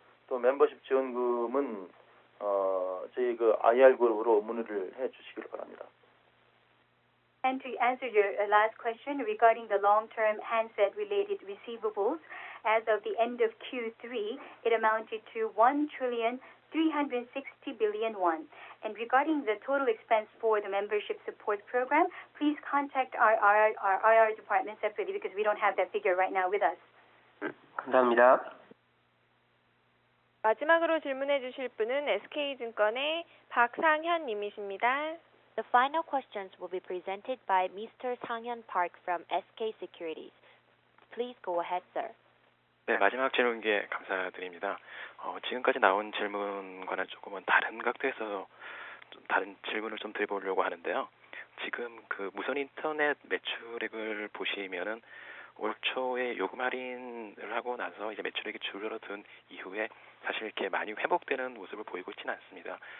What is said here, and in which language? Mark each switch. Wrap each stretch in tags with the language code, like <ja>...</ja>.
<ko>또 멤버십 지원금은 저희 그 IR 그룹으로 문의를 해 주시기를 바랍니다.</ko> <en>And to answer your last question regarding the long-term handset-related receivables, as of the end of Q3, it amounted to 1,360 billion won. And regarding the total expense for the membership support program, please contact our IR department separately because we don't have that figure right now with us.</en> <ko>감사합니다. 마지막으로 질문해 주실 분은 SK증권의 박상현 님이십니다.</ko> <en>The final questions will be presented by Mr. Sang-hyun Park from SK Securities. Please go ahead, sir.</en> <ko>네, 마지막 질문기에 감사드립니다. 지금까지 나온 질문과는 조금은 다른 각도에서 좀 다른 질문을 좀 드려보려고 하는데요. 지금 그 무선 인터넷 매출액을 보시면은 올 초에 요금 할인을 하고 나서 이제 매출액이 줄어든 이후에 사실 이렇게 많이 회복되는 모습을 보이고 있지는 않습니다.</ko>